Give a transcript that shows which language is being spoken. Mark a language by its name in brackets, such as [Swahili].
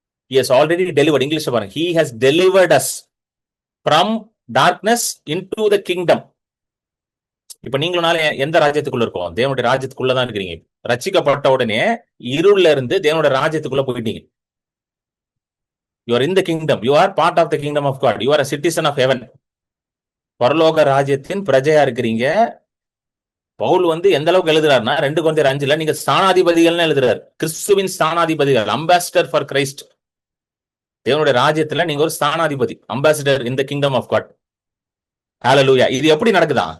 [English] He has already delivered. [Tamil] இங்கிலீஷ்ல பாருங்க. [English] He has delivered us from darkness into the kingdom. [Tamil] இப்ப நீங்களும் எந்த ராஜ்யத்துக்குள்ள இருக்கோம்? தேவனுடைய ராஜ்யத்துக்குள்ளதான் இருக்கிறீங்க. ரட்சிக்கப்பட்ட உடனே இருள்ல இருந்து தேவனுடைய ராஜ்யத்துக்குள்ள போயிட்டீங்க. [English] You are in the kingdom. You are part of the kingdom of God. You are a citizen of heaven. [Tamil] பரலோக ராஜ்யத்தின் பிரஜையா இருக்கிறீங்க. பவுல் வந்து எந்த அளவுக்கு எழுதுறாருன்னா 2 கொரிந்தியர் 5ல நீங்க ஸ்தானாதிபதிகள்னு எழுதுறாரு. கிறிஸ்துவின் ஸ்தானாதிபதிகள், [English] Ambassador for Christ. [Tamil] தேவனுடைய ராஜ்யத்துல நீங்க ஒரு ஸ்தானாதிபதி, [English] Ambassador in the kingdom of God. [Tamil] ஹல்லேலூயா. இது எப்படி நடக்குதா?